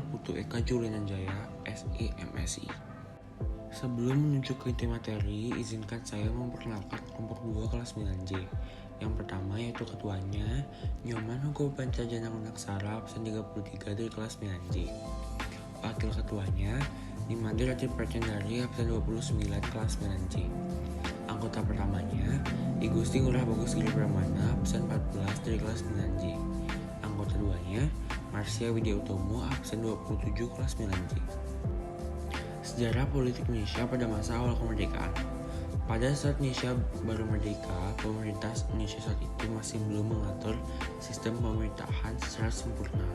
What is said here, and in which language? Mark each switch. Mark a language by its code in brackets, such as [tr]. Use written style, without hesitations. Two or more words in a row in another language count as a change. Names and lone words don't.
[id] Putu Eka Julianjaya, SI MSI. Sebelum menuju ke inti materi, izinkan saya memperkenalkan kelompok 2 kelas 9J. Yang pertama yaitu ketuanya, Nyoman Hugo Pancajana Gunaksara absen 33 dari kelas 9J. Wakil ketuanya, Nimade Rati Percendari absen 29 kelas 9J. Anggota pertamanya, Igusti Ngurah Bagus Giri Pramana absen 14 dari kelas 9J. Anggota duanya, Marsia Widya Utomo absen 27 kelas 9J. Sejarah politik Indonesia pada masa awal kemerdekaan. Pada saat Indonesia baru merdeka, pemerintah Indonesia saat itu masih belum mengatur sistem pemerintahan secara sempurna.